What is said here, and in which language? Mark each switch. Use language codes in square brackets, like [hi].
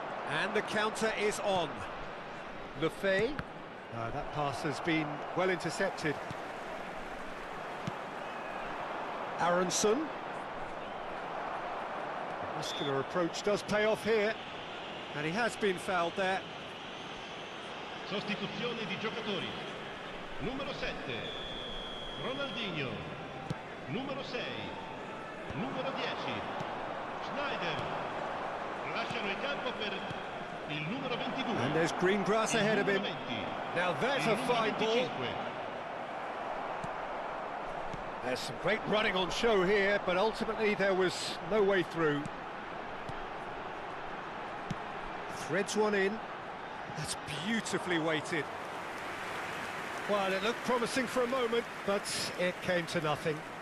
[en] And the counter is on. Lefebvre. That pass has been well intercepted. Aronson. Muscular approach does pay off here. And he has been fouled there. [it] Sostituzione di giocatori. numero 7, Ronaldinho, numero 6, numero 10, Schneider, lasciano il campo per il numero 22. [en] And there's green grass ahead of him. [it] 20, [en] Now there's a [it] il numero [en] fine ball. [it] 25. [en] There's some great running on show here, but ultimately there was no way through. Threads one in. That's beautifully weighted. Well, it looked promising for a moment, but it came to nothing.